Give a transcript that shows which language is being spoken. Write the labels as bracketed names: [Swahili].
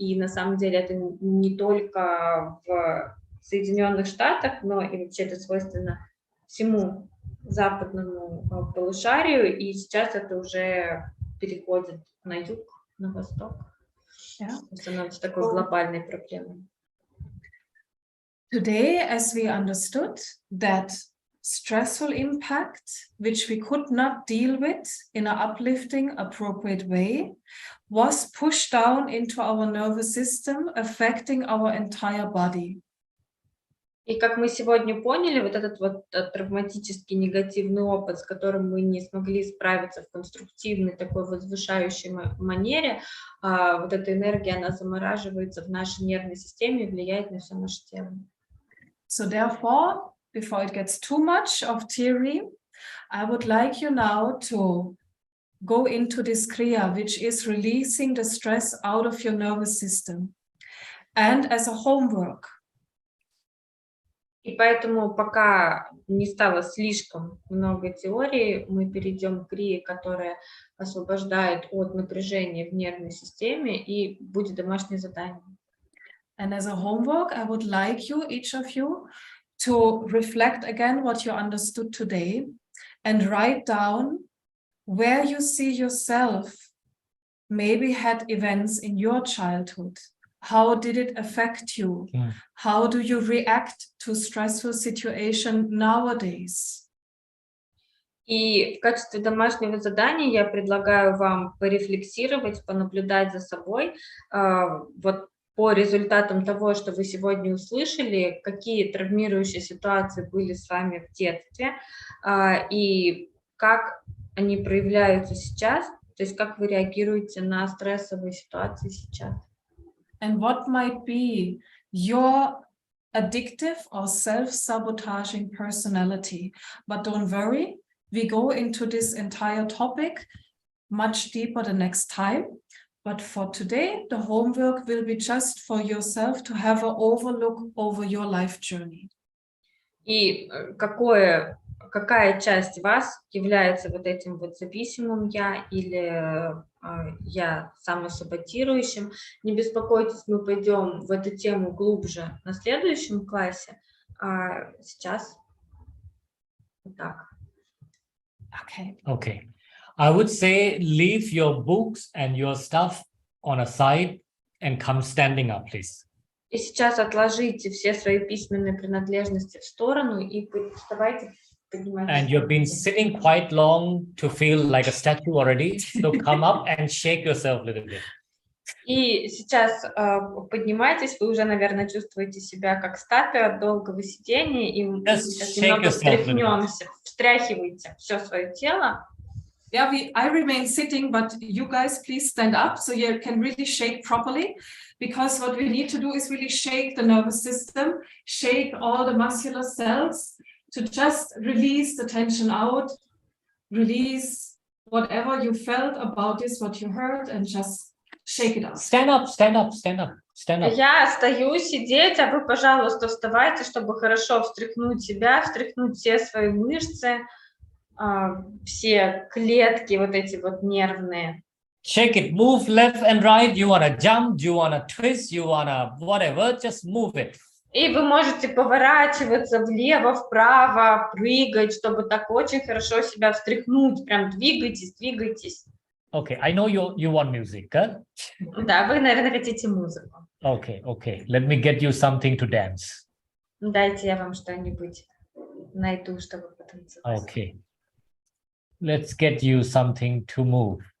[Russian] И на самом деле это не только в Соединенных Штатах, но и вообще это свойственно всему западному полушарию, и сейчас это уже переходит на юг, на восток. Становится такой глобальной проблемой. [English] Today, as we understood that stressful impact, which we could not deal with in an uplifting, appropriate way, was pushed down into our nervous system, affecting our entire body. [Russian] И как мы сегодня поняли, вот этот вот травматический негативный опыт, с которым мы не смогли справиться в конструктивной такой возвышающей манере, вот эта энергия, она замораживается в нашей нервной системе и влияет на все наше тело. [English] So therefore, before it gets too much of theory, I would like you now to go into this kriya, which is releasing the stress out of your nervous system. And as a homework, [Russian] И поэтому, пока не стало слишком много теории, мы перейдем к крие, которая освобождает от напряжения в нервной системе, и будет домашнее задание. [English] and as a homework, I would like you, each of you, to reflect again what you understood today and write down where you see yourself maybe had events in your childhood. How did it affect you? How do you react to stressful situation nowadays? [Russian] И в качестве домашнего задания я предлагаю вам порефлексировать, понаблюдать за собой, вот по результатам того, что вы сегодня услышали, какие травмирующие ситуации были с вами в детстве, и как они проявляются сейчас, то есть как вы реагируете на стрессовые ситуации сейчас. [English] And what might be your addictive or self-sabotaging personality. But don't worry, we go into this entire topic much deeper the next time. But for today, the homework will be just for yourself to have an overlook over your life journey. [Russian] И какая часть вас является вот этим вот зависимым я или я самосаботирующим? Не беспокойтесь, мы пойдем в эту тему глубже на следующем классе. А сейчас вот так. [English] Okay. I would say leave your books and your stuff on a side and come standing up, please. [Russian] И сейчас отложите все свои письменные принадлежности в сторону и вставайте, поднимайтесь. [English] And you've been sitting quite long to feel like a statue already. So come up and shake yourself a little bit. [Russian] И сейчас поднимайтесь, вы уже, наверное, чувствуете себя как статуя от долгого сидения, и мы сейчас немного встряхнемся, встряхивайте все свое тело. [English] Yeah, I remain sitting, but you guys please stand up so you can really shake properly, because what we need to do is really shake the nervous system, shake all the muscular cells to just release the tension out, release whatever you felt about this, what you heard, and just shake it out. Stand up, stand up, stand up, stand up. [Russian] Я стою сидеть, а вы, пожалуйста, вставайте, чтобы хорошо встряхнуть себя, встряхнуть все свои мышцы, все клетки вот эти вот нервные. [English] Shake it, move left and right. You want to jump, you want to twist, you want to whatever, just move it. [Russian] И вы можете поворачиваться влево, вправо, прыгать, чтобы так очень хорошо себя встряхнуть. Прям двигайтесь, двигайтесь. [English] Okay, I know you want music, huh? [Russian] Да, вы, наверное, хотите музыку. [English] Okay. Let me get you something to dance. [Russian] Дайте я вам что-нибудь найду, чтобы потанцевать. [English] Okay. Let's get you something to move.